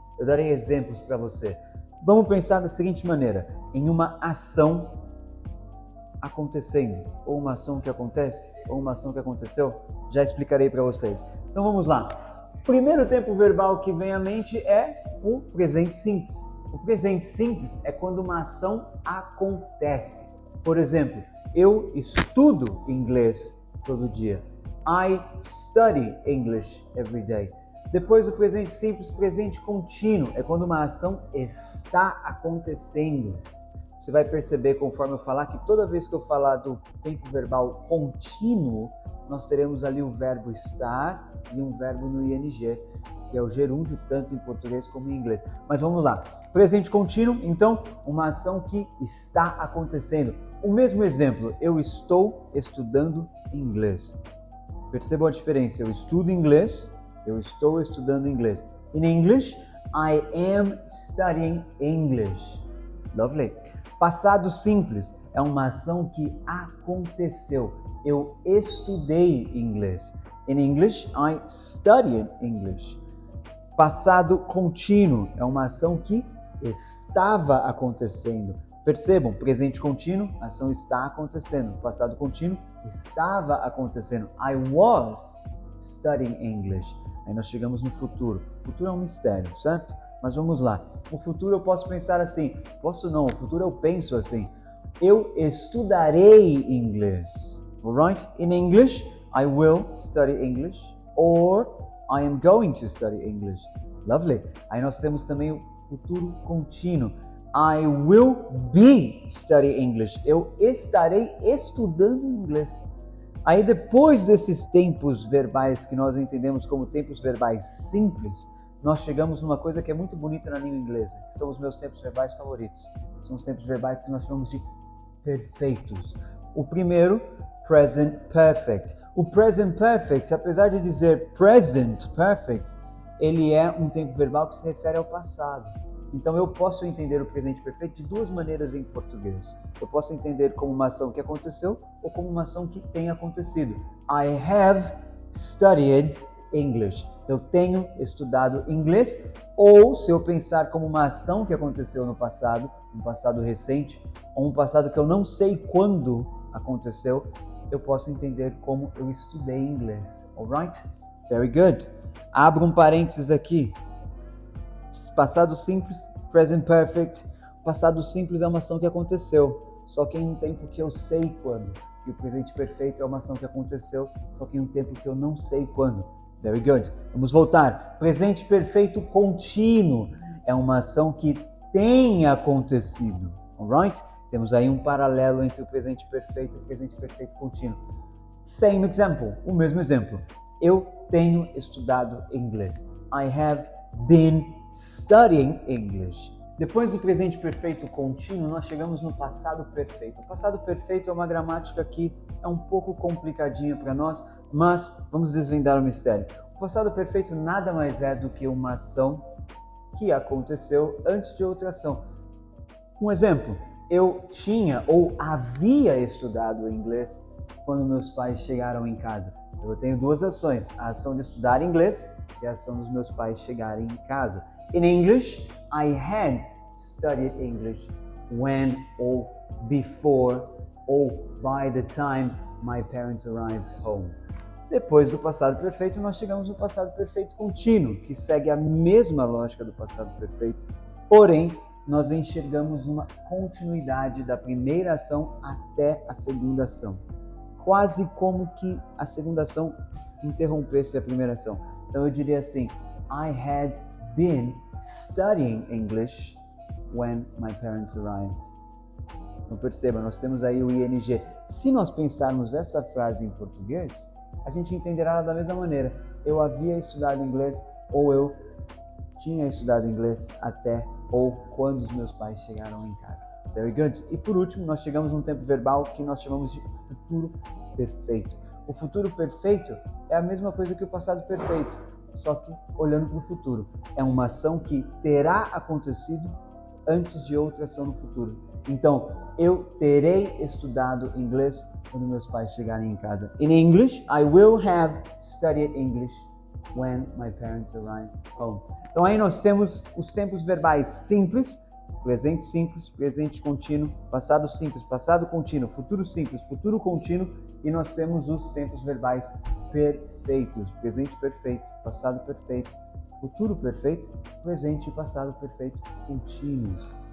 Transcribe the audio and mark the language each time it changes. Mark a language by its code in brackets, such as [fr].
[pt] Eu darei exemplos para você. Vamos pensar da seguinte maneira, em uma ação acontecendo, ou uma ação que acontece, ou uma ação que aconteceu, já explicarei para vocês. Então vamos lá. O primeiro tempo verbal que vem à mente é o presente simples. O presente simples é quando uma ação acontece. Por exemplo, eu estudo inglês todo dia. [en] I study English every day. [pt] Depois do presente simples, presente contínuo é quando uma ação está acontecendo. Você vai perceber conforme eu falar que toda vez que eu falar do tempo verbal contínuo, nós teremos ali o verbo estar e um verbo no ing, que é o gerúndio tanto em português como em inglês. Mas vamos lá. Presente contínuo, então, uma ação que está acontecendo. O mesmo exemplo, eu estou estudando inglês. Percebam a diferença, eu estudo inglês, eu estou estudando inglês. [en] In English, I am studying English. Lovely. [pt] Passado simples é uma ação que aconteceu. Eu estudei inglês. In English, I studied English. Passado contínuo é uma ação que estava acontecendo. Percebam, presente contínuo, a ação está acontecendo. Passado contínuo, estava acontecendo. [en] I was studying English. [pt] Aí nós chegamos no futuro. O futuro é um mistério, certo? Mas vamos lá. O futuro eu posso pensar assim. Posso não, o futuro eu penso assim. Eu estudarei inglês. [en] Alright? In English, I will study English. Or I am going to study English. Lovely. [pt] Aí nós temos também o futuro contínuo. [en] I will be studying English. [pt] Eu estarei estudando inglês. Aí depois desses tempos verbais que nós entendemos como tempos verbais simples, nós chegamos numa coisa que é muito bonita na língua inglesa, que são os meus tempos verbais favoritos. São os tempos verbais que nós chamamos de perfeitos. O primeiro, present perfect. O present perfect, apesar de dizer present perfect, ele é um tempo verbal que se refere ao passado. Então eu posso entender o presente perfeito de duas maneiras em português. Eu posso entender como uma ação que aconteceu ou como uma ação que tem acontecido. [en] I have studied English. [pt] Eu tenho estudado inglês. Ou se eu pensar como uma ação que aconteceu no passado, um passado recente, ou um passado que eu não sei quando aconteceu, eu posso entender como eu estudei inglês. [en] Alright? Very good. [pt] Abro um parênteses aqui. Passado simples, present perfect. Passado simples é uma ação que aconteceu, só que em um tempo que eu sei quando. E o presente perfeito é uma ação que aconteceu, só que em um tempo que eu não sei quando. [en] Very good. [pt] Vamos voltar. Presente perfeito contínuo é uma ação que tem acontecido. [en] Alright? [pt] Temos aí um paralelo entre o presente perfeito e o presente perfeito contínuo. [en] Same example, [pt] o mesmo exemplo. Eu tenho estudado inglês. [en] I have been studying English. [pt] Depois do presente perfeito contínuo, nós chegamos no passado perfeito. O passado perfeito é uma gramática que é um pouco complicadinha para nós, mas vamos desvendar o mistério. O passado perfeito nada mais é do que uma ação que aconteceu antes de outra ação. Um exemplo, eu tinha ou havia estudado inglês quando meus pais chegaram em casa. Eu tenho duas ações, a ação de estudar inglês e a ação dos meus pais chegarem em casa. In English, I had studied English when or before or by the time my parents arrived home. Depois do passado perfeito, nós chegamos no passado perfeito contínuo, que segue a mesma lógica do passado perfeito, porém, nós enxergamos uma continuidade da primeira ação até a segunda ação. Quase como que a segunda ação interrompesse a primeira ação. Então eu diria assim, [en] I had been studying English when my parents arrived. [pt] Então perceba, nós temos aí o ing. Se nós pensarmos essa frase em português, a gente entenderá ela da mesma maneira. Eu havia estudado inglês ou eu tinha estudado inglês até ou quando os meus pais chegaram em casa. [en] Very good. [pt] E por último, nós chegamos num tempo verbal que nós chamamos de futuro perfeito. O futuro perfeito é a mesma coisa que o passado perfeito, só que olhando para o futuro. É uma ação que terá acontecido antes de outra ação no futuro. Então, eu terei estudado inglês quando meus pais chegarem em casa. [en] In English, I will have studied English when my parents arrive home. [pt] Então aí nós temos os tempos verbais simples, simples, presente contínuo, passado simples, passado contínuo, futuro simples, futuro contínuo, e nós temos os tempos verbais perfeitos, presente perfeito, passado perfeito, futuro perfeito, presente e passado perfeito contínuos.